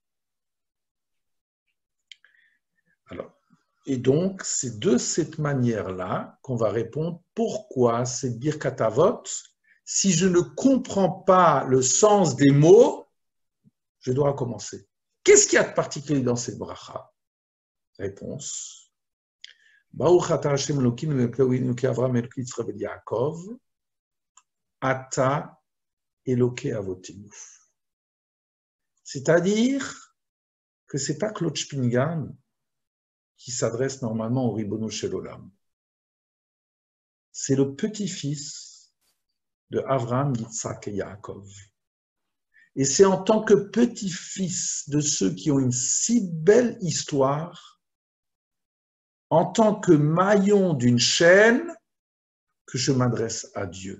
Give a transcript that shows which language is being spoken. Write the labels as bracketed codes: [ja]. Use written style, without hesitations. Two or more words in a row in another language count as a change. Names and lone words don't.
[fr] Alors, et donc, c'est de cette manière-là qu'on va répondre pourquoi c'est [he] ברכת אבות. [fr] Si je ne comprends pas le sens des mots, je dois recommencer. Qu'est-ce qu'il y a de particulier dans cette bracha? Réponse. [he] ברוך אתה השם אלוקים אלוקי אברם אלוקי יצחק יעקב אתה אלוקי אבותינו. [fr] C'est-à-dire que ce n'est pas Claude Spingarn qui s'adresse normalement au [he] ריבונו של עולם. [fr] C'est le petit-fils de Avram, Yitzhak et Yaakov. Et c'est en tant que petit-fils de ceux qui ont une si belle histoire, en tant que maillon d'une chaîne, que je m'adresse à Dieu.